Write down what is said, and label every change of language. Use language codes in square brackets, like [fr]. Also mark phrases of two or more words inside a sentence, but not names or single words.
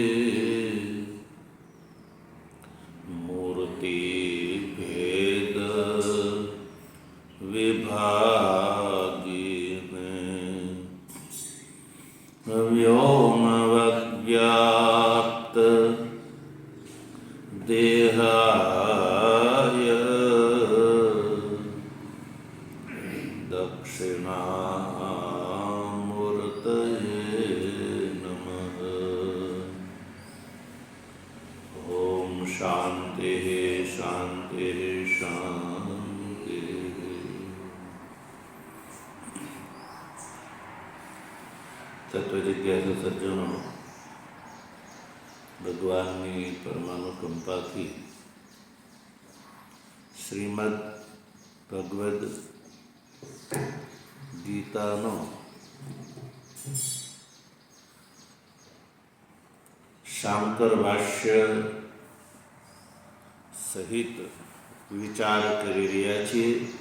[sa] मूर्तिभेद विभागिने व्योमवद्व्याप्त देहाय दक्षिणामूर्तये नमः। ॐ शान्तिः शान्तिः शान्तिः। [gu] તત્વજિજ્ઞાસુ સજ્જનો, ભગવાનની પરમાનુકંપાથી શ્રીમદ ભગવદ્ ગીતાનો શાંકર ભાષ્ય સહિત વિચાર કરી રહ્યા છીએ.